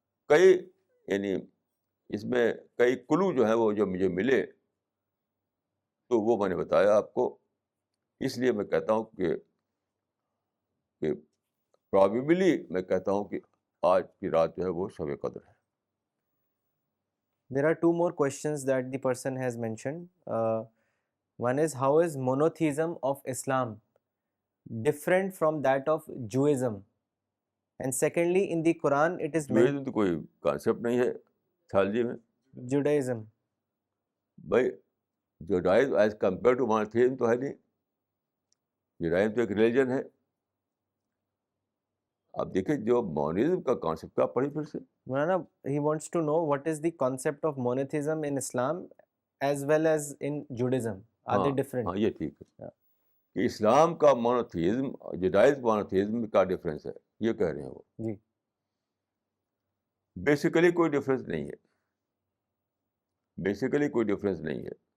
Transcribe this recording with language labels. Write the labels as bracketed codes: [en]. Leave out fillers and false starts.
[ur] کئی یعنی اس میں کئی کلو جو ہیں وہ جو مجھے ملے تو وہ میں نے بتایا آپ کو. اس لیے میں کہتا ہوں کہ پرابیبلی میں کہتا ہوں کہ آج کی رات جو ہے وہ شب قدر ہے. [en] There are two more questions that the person has mentioned. One is, how is monotheism of Islam different from that of Judaism? And secondly, in the Quran it is [ur] جوائزم تو کوئی کانسیپٹ نہیں ہے تھیالوجی میں. [en] Judaism. [ur] بھائی Judaism [en] as compare to monotheism [ur] تو ہے نہیں. Judaism تو ایک ریلیجن ہے. آپ دیکھیں جو مونوزم کا کانسیپٹ کا پڑھی پھر سے. [en] Maulana, he wants to know what is the concept of monotheism in Islam as well as in Judaism. Are they different? [ur] ہاں یہ ٹھیک ہے [en] Yeah. [ur] کہ اسلام کا مونوتھیزم جوڈائزم مونوتھیزم کا ڈفرینس ہے, یہ کہہ رہے ہیں وہ. جی. بیسیکلی کوئی ڈفرینس نہیں ہے, بیسیکلی کوئی ڈفرینس نہیں ہے.